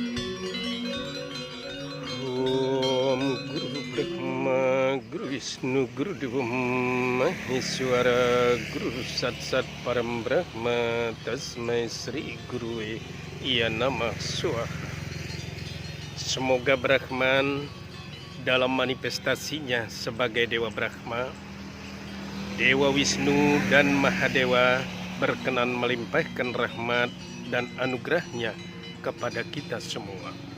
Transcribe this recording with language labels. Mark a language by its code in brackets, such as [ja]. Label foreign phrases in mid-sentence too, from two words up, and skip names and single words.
[sa] Om Guru Brahma, Guru Wisnu, Guru Dewa Maheswara, Guru Satsat Param Brahma, Tasmai Sri Gurue Iya Namah Swaha. [id] Semoga Brahman dalam manifestasinya sebagai Dewa Brahma, Dewa Wisnu dan Mahadewa berkenan melimpahkan rahmat dan anugerahnya kepada kita semua.